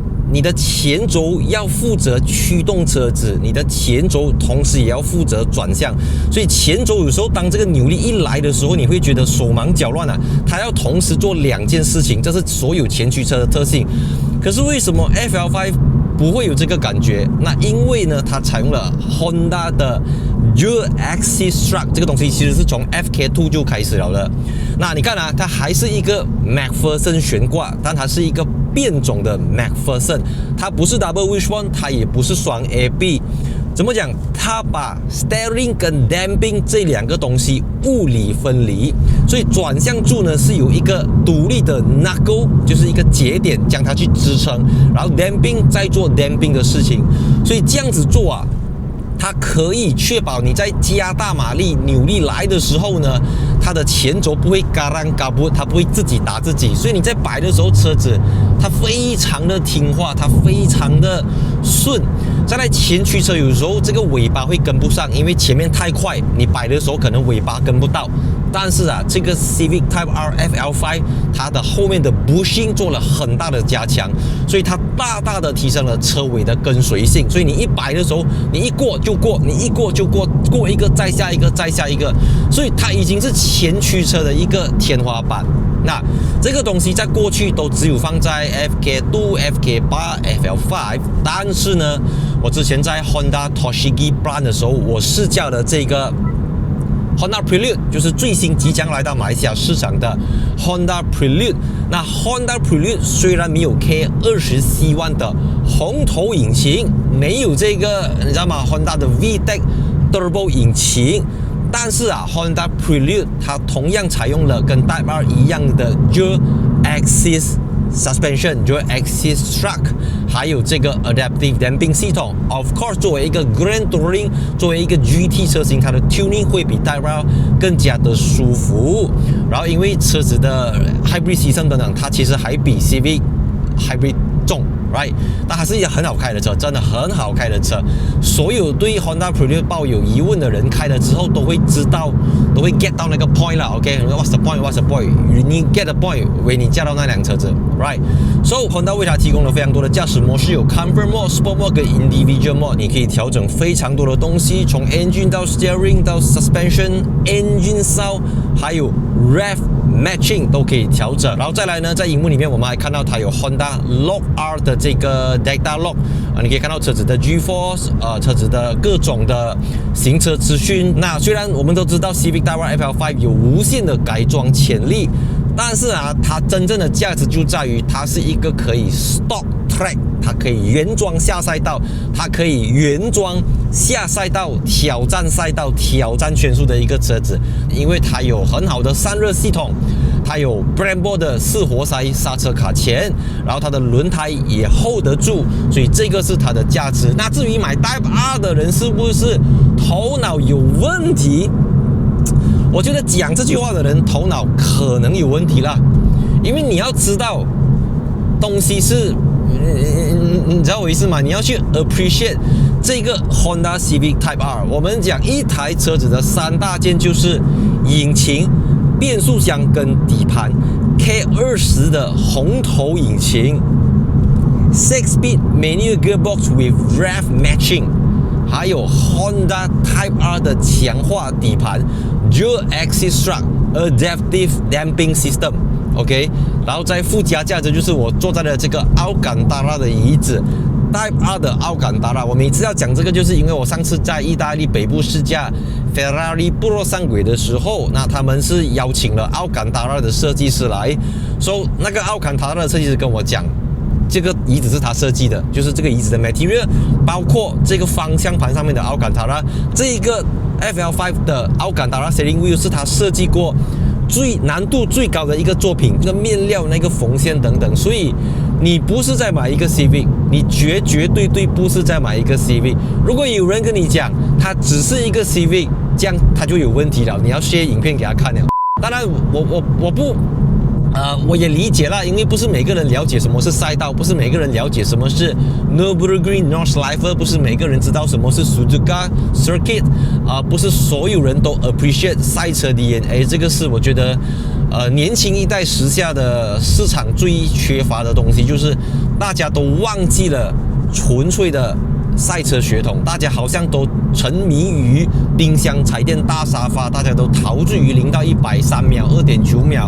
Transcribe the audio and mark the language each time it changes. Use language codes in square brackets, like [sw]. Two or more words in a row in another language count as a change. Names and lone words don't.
[zh] 你的前軸要負責驅動車子，你的前軸同時也要負責轉向，所以前軸有時候當這個扭力一來的時候，你會覺得手忙腳亂啊。它要同時做兩件事情，這是所有前驅車的特性。可是為什麼 FL5 不會有這個感覺？那因為呢，它採用了 Honda 的 [en] Dual Axis Strut [zh] 這個東西，其實是從 FK2 就開始了的。那你看啊，它還是一個 McPherson 懸掛，但它是一個變種的 McPherson， 它不是 [en] Double Wishbone， [zh] 它也不是雙 AB。怎麼講？它把 Steering 跟 Damping 這兩個東西物理分離，所以轉向柱呢是有一個獨立的 knuckle， 就是一個節點將它去支撐，然後 Damping 再做 Damping 的事情，所以這樣子做啊，它可以確保你在加大馬力扭力來的時候呢，它的前軸不會嘎啷嘎不，它不會自己打自己，所以你在擺的時候，車子它非常的聽話，它非常的順。再來前驅車有時候這個尾巴會跟不上，因為前面太快，你擺的時候可能尾巴跟不到。但是啊，這個 Civic Type R FL5 它的後面的 bushing 做了很大的加強，所以它大大的提升了車尾的跟隨性。所以你一擺的時候，你一過就過，你一過就過，過一個再下一個，再下一個，所以它已經是前驅車的一個天花板。那這個東西在過去都只有放在 FK2、FK8、FL5， 但是呢，我之前在 Honda Toshigi Brand 的時候，我試駕了這個 Honda Prelude， 就是最新即將來到馬來西亞市場的 Honda Prelude。那 Honda Prelude 雖然沒有 K24C1 的紅頭引擎，沒有這個你知道嗎 Honda 的 VTEC Turbo 引擎，但是啊 Honda Prelude 它同樣採用了跟 Type R 一樣的 [en] Dual Axis Suspension、Dual Axis Strut， [zh] 還有這個 [en] Adaptive Damping [zh] 系統。 [en] Of course， [zh] 作為一個 [en] Grand Touring， [zh] 作為一個 GT 車型，它的 tuning 會比 Type R 更加的舒服。然後因為車子的 [en] Hybrid System [zh] 等等，它其實還比 Civic Hybrid 重。Right， 但還是一個很好開的車，真的很好開的車。所有對 Honda Prelude 抱有疑問的人，開了之後都會知道，都會 get 到那個 point 啦。 [en] OK，What's the point？What's the point？ [zh] 你 [en] get the point， [zh] 為你駕到那輛車子。 [en] Right，So [zh] Honda 為它提供了非常多的駕駛模式，有 [en] Comfort Mode、 Sport Mode [zh] 跟 [en] Individual Mode， [zh] 你可以調整非常多的東西，從 Engine 到 Steering 到 [en] Suspension、Engine Sound， [zh] 還有 [en] Rev Matching [zh] 都可以調整。然後再來呢，在熒幕裡面我們還看到它有 Honda Lock R 的這個 [en] Data Log [zh] 你可以看到車子的 G-Force， 車子的各種的行車資訊。那雖然我們都知道 Civic Type R FL5 有無限的改裝潛力，但是啊，它真正的價值就在於它是一個可以 [en] Stock Track， [zh] 它可以原裝下賽道，它可以原裝下賽道、挑戰賽道、挑戰圈速的一個車子，因為它有很好的散熱系統。它有 Brembo 的4活塞剎車卡鉗，然後它的輪胎也 hold 得住，所以這個是它的價值。那至於買 Type R 的人是不是頭腦有問題？我覺得講這句話的人頭腦可能有問題啦，因為你要知道東西是，你知道我意思嗎？你要去 appreciate 這個 Honda Civic Type R。我們講一台車子的3大件就是引擎、變速箱跟底盤。K20 的紅頭引擎 ， [en] 6-speed manual gearbox with rev matching， [zh] 還有 Honda Type R 的強化底盤 ， [en] Dual Axis Strut Adaptive Damping System。OK， [zh] 然後在附加價值就是我坐在了這個Alcantara的椅子 ，Type R 的 Alcantara。我每次要講這個，就是因為我上次在意大利北部試駕 Ferrari Puro Sangue 的時候，那他們是邀請了Alcantara的設計師來，所以那個Alcantara的設計師跟我講，這個椅子是他設計的，就是這個椅子的 material， 包括這個方向盤上面的Alcantara，這一個 FL5 的 Alcantara [en] Steering Wheel [zh] 是他設計過難度最高的一個作品，那個面料、那個縫線等等，所以你不是在買一個 Civic， 你絕對不是在買一個 Civic。如果有人跟你講它只是一個 Civic， 這樣他就有問題了，你要 share 影片給他看了。當然我不。我也理解了，因為不是每個人了解什麼是賽道，不是每個人了解什麼是 Nürburgring Nordschleife， 不是每個人知道什麼是 Suzuka Circuit， 不是所有人都 appreciate 賽車 DNA， 這個是我覺得年輕一代時下的市場最缺乏的東西，就是大家都忘記了純粹的賽車血統，大家好像都沉迷於冰箱、彩電、大沙發，大家都陶醉於0到100 3秒、2.9秒。